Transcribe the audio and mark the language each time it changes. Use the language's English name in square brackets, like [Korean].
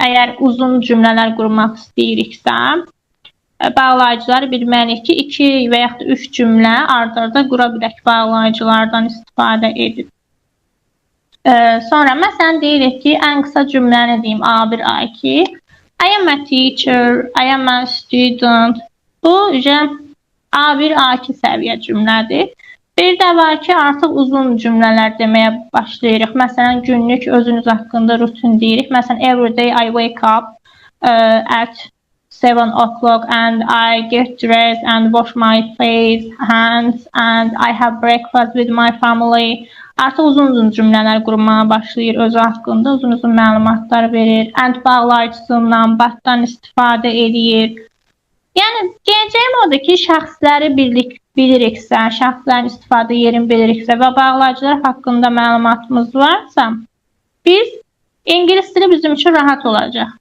[Azerbaijani] Əgər uzun cümlələr qurmaq istəyiriksə, bağlayıcıları bilməliyik ki, 2 və yaxud da 3 cümlə ard-arda qura bilək bağlayıcılardan istifadə edib. Sonra məsələn deyirik ki, ən qısa cümləni deyim A1, A2. [English] I am a teacher, I am a student. [Azerbaijani] Bu A1, A2 səviyyə cümlədir. Bir də var ki, artıq uzun cümlələr deməyə başlayırıq. Məsələn, günlük özünüz haqqında rutin deyirik. [English] Məsələn, every day I wake up at 7 o'clock and I get dressed and wash my face, hands and I have breakfast with my family. [Azerbaijani] Artıq uzun cümlələr qurmağa başlayır, özü haqqında uzun məlumatlar verir. And bağlayıcısından, batdan istifadə edir. Yəni, deyəcəyim odur ki, şəxsləri biliriksə, şəxslərin istifadə yerini biliriksə və bağlayıcılar haqqında məlumatımız varsa, biz ingilis dili bizim üçün rahat olacaq.